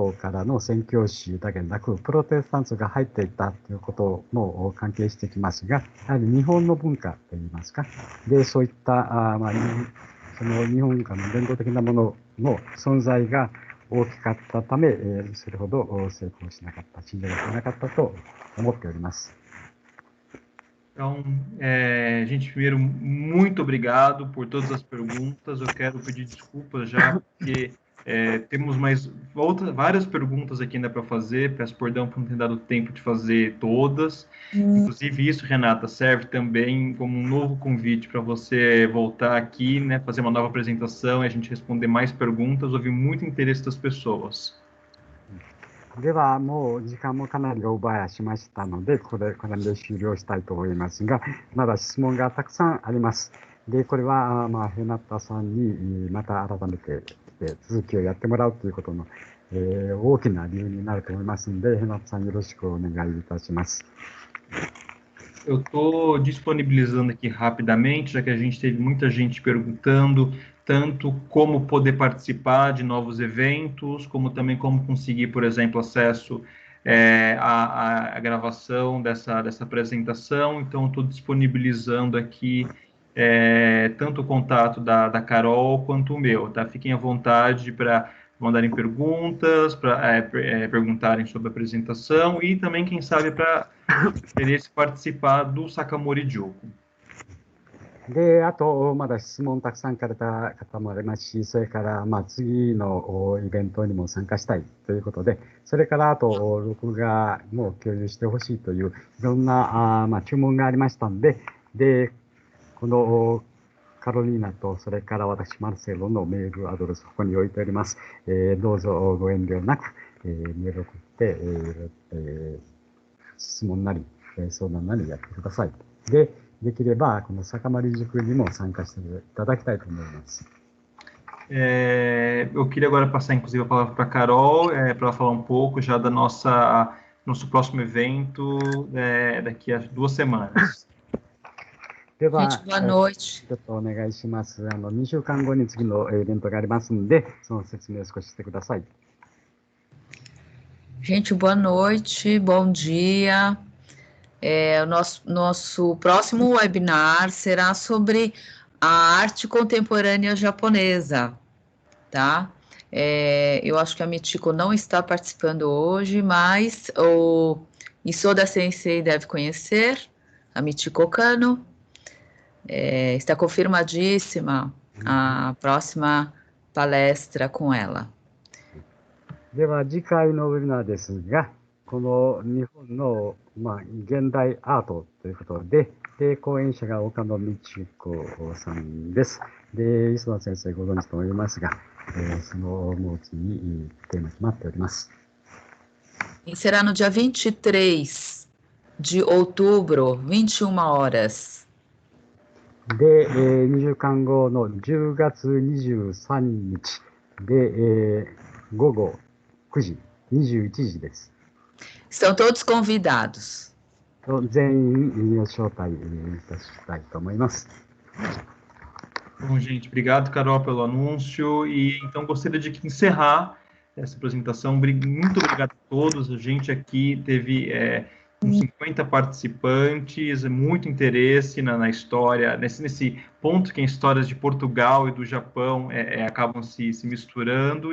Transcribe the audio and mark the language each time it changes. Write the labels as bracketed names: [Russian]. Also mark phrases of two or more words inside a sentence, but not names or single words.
[Japanese] 島からの宣教師だけでなくプロテスタントが入っていったということも関係してきますが、やはり日本の文化といいますか、でそういったその日本文化の伝統的なものの存在が大きかったため、それほど成功しなかった、信じられなかったと思っております。 [Portuguese] Então, gente, primeiro, muito obrigado por todas as perguntas. Eu quero pedir desculpas já, porque temos várias perguntas aqui ainda para fazer. Peço perdão por não ter dado tempo de fazer todas. Inclusive, isso, Renata, serve também como um novo convite para você voltar aqui, né, fazer uma nova apresentação e a gente responder mais perguntas. Houve muito interesse das pessoas. [Japanese] では、もう時間もかなりオーバーしましたので、これで終了したいと思いますが、まだ質問がたくさんあります。で、これは、ヘナタさんにまた改めて続きをやってもらうということの、大きな理由になると思いますので、ヘナタさんよろしくお願いいたします。 [Portuguese] Eu estou disponibilizando aqui rapidamente, já que a gente teve muita gente perguntando tanto como poder participar de novos eventos, como também como conseguir, por exemplo, acesso à gravação dessa apresentação. Então, estou disponibilizando aqui tanto o contato da Carol quanto o meu, tá? Fiquem à vontade para mandarem perguntas, para perguntarem sobre a apresentação e também, quem sabe, para interesse participar do Sakamori Joku. [Japanese] で、あと、まだ質問たくさんされた方もありますし、それから、次のイベントにも参加したいということで、それから、あと、録画も共有してほしいという、いろんな、注文がありましたので、この、カロリーナと、それから私、マルセロのメールアドレス、ここに置いております。どうぞご遠慮なく、メールを送って、質問なり、相談なりやってください。できれば、このSakamori塾にも参加していただきたいと思います。 [Portuguese] Eu queria agora passar, inclusive, a palavra para a Carol, para ela falar um pouco já da nosso próximo evento daqui a 2 semanas. [Japanese] では、 [Portuguese] Gente, boa noite. [Japanese] ちょっとお願いします。2週間後に次のイベントがありますので、その説明を少ししてください。 [Portuguese] Gente, boa noite, bom dia. O nosso próximo webinar será sobre a arte contemporânea japonesa. tá? Eu acho que a Michiko não está participando hoje, mas o Isoda Sensei deve conhecer, a Michiko Kano. Está confirmadíssima a próxima palestra com ela. [Japanese] では次回のウェビナーですが、この日本の、現代アートということで、講演者が岡野道子さんです。で、磯田先生ご存知と思いますが、そのモーツにテーマ決まっております。 [Portuguese] E será no dia 23 de outubro, 21 horas. [Japanese] で、2週間後の10月23日で、午後9時、21時です。 [Portuguese] Estão todos convidados. [Japanese] 全員招待いたしたいと思います。 [Portuguese] Bom, gente, obrigado, Carol, pelo anúncio. E então gostaria de encerrar essa apresentação. Muito obrigado a todos. A gente aqui teve uns 50 participantes, muito interesse na história, nesse ponto que as histórias de Portugal e do Japão acabam se misturando.